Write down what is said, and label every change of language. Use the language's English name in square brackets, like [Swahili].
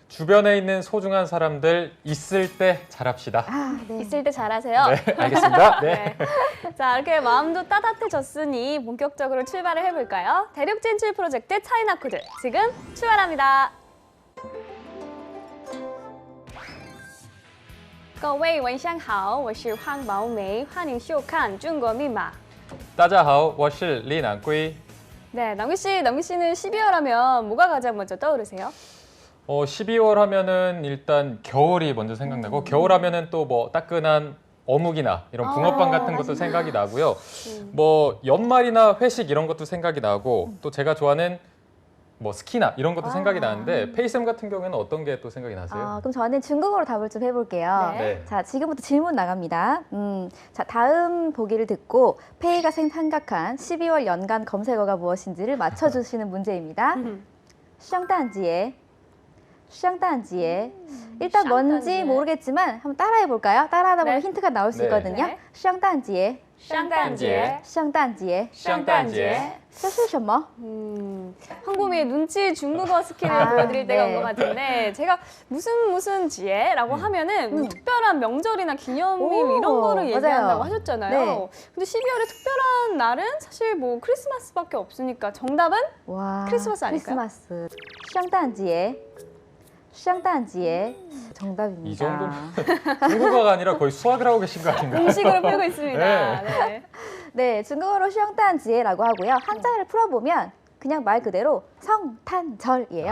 [Korean] 주변에 있는 소중한 사람들 있을 때 잘합시다. 아, 네. 있을 때 잘하세요. 네, 알겠습니다. 네. 네. 자, 이렇게 마음도 따뜻해졌으니 본격적으로 출발을 해볼까요? 대륙 진출 프로젝트 차이나 코드 지금 출발합니다. [Chinese] 各位晚上好，我是황宝梅，欢迎收看中国密码。 따자하오, 我是 리난꾸이. [Korean] 네, 남규 씨는 12월 하면 뭐가 가장 먼저 떠오르세요? 12월 하면은 일단 겨울이 먼저 생각나고 겨울 하면은 또 뭐 따끈한 어묵이나 이런 붕어빵 같은 것도 생각이 나고요. 뭐 연말이나 회식 이런 것도 생각이 나고 또 제가 좋아하는 뭐 스키나 이런 것도 생각이 나는데 페이쌤 같은 경우에는 어떤 게 또 생각이 나세요? 그럼 저는 중국어로 답을 좀 해볼게요. 네. 자, 지금부터 질문 나갑니다. 자, 다음 보기를 듣고 페이가 생각한 12월 연간 검색어가 무엇인지를 맞춰주시는 문제입니다. 圣诞节 圣诞节 일단 뭔지 샹단지에. 모르겠지만 한번 따라해 볼까요? 따라하다 보면 네. 힌트가 나올 수 네. 있거든요. 네. [Chinese] 圣诞节 [Korean] 샹단지에. [Chinese] 圣诞节 [Korean] 샹단지에. [Chinese] 这是什么? [Korean] 황보미의 눈치 중국어 스킬을 아, 보여드릴 때가 온 네. 것 같은데 제가 무슨 지혜라고 하면은 뭐 특별한 명절이나 기념일 오, 이런 거를 맞아요. 얘기한다고 하셨잖아요. 네. 근데 12월에 특별한 날은 사실 뭐 크리스마스밖에 없으니까 정답은 와, 크리스마스 아닐까요? 크리스마스. 圣诞节 圣诞节 정답입니다. 이 정도면 중국어가 아니라 거의 수학을 하고 계신 거 아닌가요? 공식으로 풀고 있습니다. 네. 네. 네, 중국어로 圣诞节라고 하고요. 한자를 풀어보면 그냥 말 그대로 성탄절이에요.